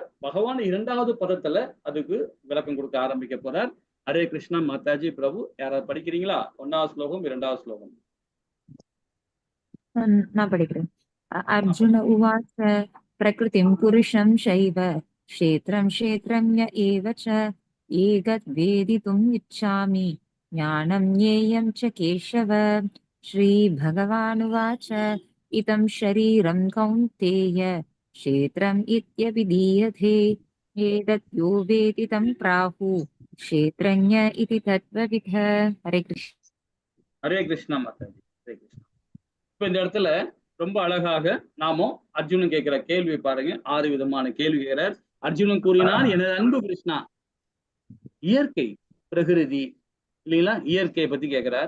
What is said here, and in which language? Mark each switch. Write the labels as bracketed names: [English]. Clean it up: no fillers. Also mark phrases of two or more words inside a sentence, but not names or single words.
[Tamil] பகவான் 2வது பதத்துல அதுக்கு விளக்கம் கொடுக்க ஆரம்பிக்க போறார். ஹரே கிருஷ்ணா மாதாஜி பிரபு. யாராவது படிக்கிறீங்களா? 1வது ஸ்லோகம் 2வது ஸ்லோகம். நான் படிக்கிறேன். [Sanskrit] अर्जुन उवाच प्रकृतिम् पुरुषम् चैव क्षेत्रम् क्षेत्रम् य एव च एतद् वेदितुम् इच्छामि ज्ञानं ज्ञेयं च केशव। श्रीभगवानुवाच इदं शरीरं कौन्तेय क्षेत्रम् इत्यभिधीयते एतत् यो वेति तं प्राहुः क्षेत्रज्ञ इति तत्त्वविदः। हरे कृष्ण। [Tamil] ஹரே கிருஷ்ணா மாதாஜி, ஹரே கிருஷ்ணா. இப்ப இந்த இடத்துல ரொம்ப அழகாக நாமும் அர்ஜுனன் கேட்கிற கேள்வி பாருங்க. 6 விதமான கேள்வி கேட்கிறார். அர்ஜுனன் கூறினான், எனது அன்பு கிருஷ்ணா, இயற்கை பிரகிருதி இல்லைங்களா, இயற்கையை பத்தி கேட்கிறார்.